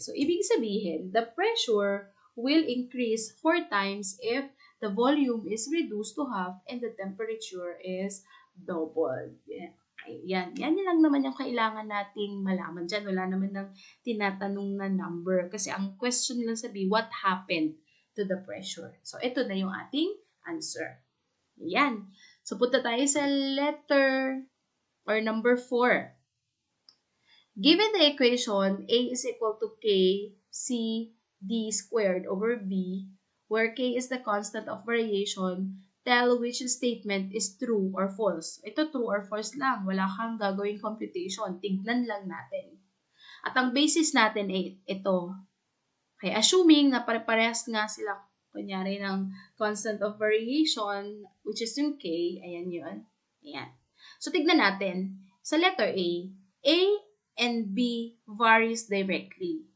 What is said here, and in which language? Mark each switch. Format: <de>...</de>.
<en>So,</en> <tl>ibig sabihin,</tl> <en>the pressure will increase 4 times if the volume is reduced to half and the temperature is doubled.</en> <tl>Yan lang naman yung kailangan nating malaman dyan. Wala naman ng tinatanong na number. Kasi ang question lang sabi,</tl> <en>what happened to the pressure?</en> <tl>So, ito na yung ating answer. Yan. So, punta tayo sa letter or number 4.</tl> <en>Given the equation A is equal to K C D squared over B, where K is the constant of variation, tell which statement is true or false.</en> <tl>Ito true or false lang. Wala kang gagawing computation. Tignan lang natin. At ang basis natin ay ito. Okay, assuming na pare-parehas nga sila, kunyari ng constant of variation, which is yung K, ayan yun. Ayan.</tl> <en>So,</en> <tl>tignan natin. Sa</tl> <en>letter A and B varies directly.</en>